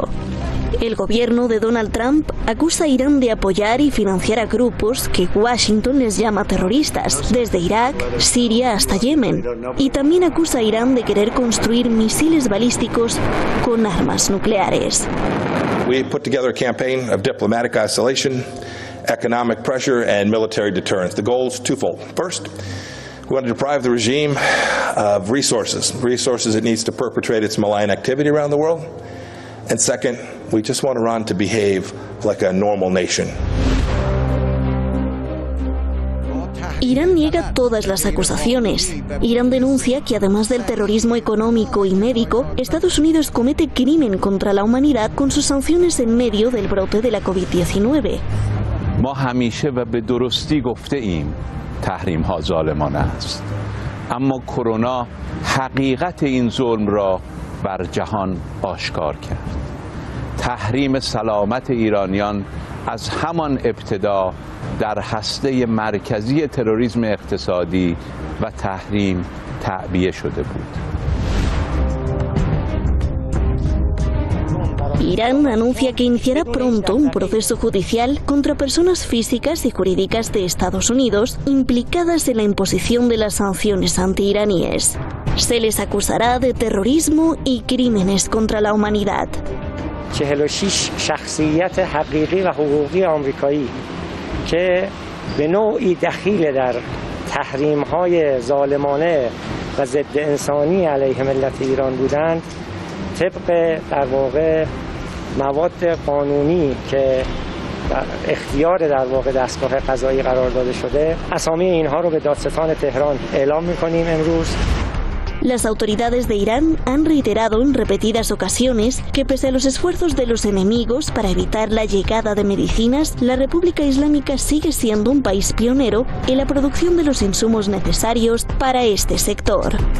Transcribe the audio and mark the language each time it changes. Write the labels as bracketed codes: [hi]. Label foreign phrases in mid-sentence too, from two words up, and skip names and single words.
[es] El gobierno de Donald Trump acusa a Irán de apoyar y financiar a grupos que Washington les llama terroristas, desde Irak, Siria hasta Yemen. Y también acusa a Irán de querer construir misiles balísticos con armas nucleares. [en] We put together a campaign of diplomatic isolation, economic pressure and military deterrence. The goal is twofold. First, we want to deprive the regime of resources it needs to perpetrate its malign activity around the world. And second, we just want Iran to behave like a normal nation. [es] Irán niega todas las acusaciones. Irán denuncia que además del terrorismo económico y médico, Estados Unidos comete crimen contra la humanidad con sus sanciones en medio del brote de la COVID-19. [fa] ما همیشه و به درستی گفته ایم تحریم ها ظالمانه است، اما کرونا حقیقت این ظلم را بر جهان آشکار کرد. تحریم سلامت ایرانیان از همان ابتدا در هسته مرکزی تروریسم اقتصادی و تحریم تعبیه شده بود. [es] Irán anuncia que iniciará pronto un proceso judicial contra personas físicas y jurídicas de Estados Unidos implicadas en la imposición de las sanciones antiiraníes. Se les acusará de terrorismo y crímenes contra la humanidad. [fa] 46 شخصیت حقیقی و حقوقی آمریکایی که به نوعی دخیل در تحریم‌های ظالمانه و ضد انسانی علیه ملت ایران بودند، طبق در واقع مواد قانونی که اختیار در واقع دستگاه قضایی قرار داده شده. اسامی اینها رو به دادستان تهران اعلام می‌کنیم امروز. [es] Las autoridades de Irán han reiterado en repetidas ocasiones que pese a los esfuerzos de los enemigos para evitar la llegada de medicinas, la República Islámica sigue siendo un país pionero en la producción de los insumos necesarios para este sector.